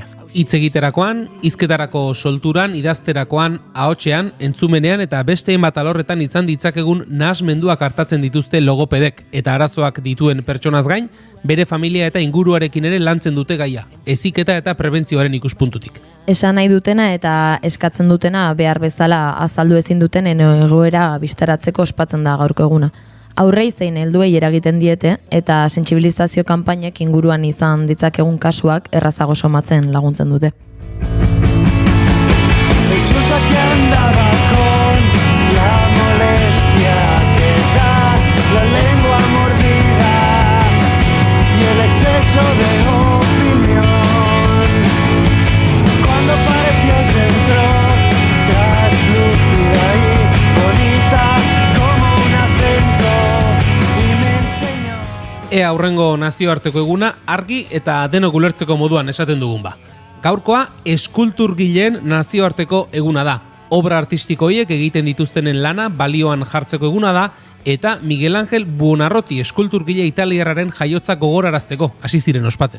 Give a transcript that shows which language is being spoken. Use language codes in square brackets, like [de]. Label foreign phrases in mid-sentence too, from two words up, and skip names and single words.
[eu] Hitz egiterakoan, hizketarako solturan, idazterakoan, ahotsean, entzumenean eta beste hainbat alorretan izan ditzakegun nahasmenduak hartatzen dituzte logopedek eta arazoak dituen pertsonaz gain, bere familia eta inguruarekin ere lantzen dute gaia, heziketa eta prebentzioaren ikuspuntutik. Esan nahi dutena eta eskatzen dutena behar bezala azaldu ezin dutenen egoera bistaratzeko ospatzen da gaurko eguna. Aurrei zein helduei eragiten diete eta sentsibilizazio kanpainek inguruan izan ditzakegun kasuak errazago somatzen laguntzen dute. [es] Resulta que andaba con la molestia que da la lengua mordida y el exceso de opinión. Cuando pareció centro, translúcida y bonita como un acento y me enseñó. [eu] Ea aurrengo nazioarteko eguna argi eta denok ulertzeko moduan esaten dugun ba. Gaurkoa eskulturgileen nazioarteko eguna da. Obra artistiko horiek egiten dituztenen lana balioan jartzeko eguna da eta Miguel Ángel Buonarroti eskulturgile italiarraren jaiotza gogorarazteko hasi ziren ospatzen.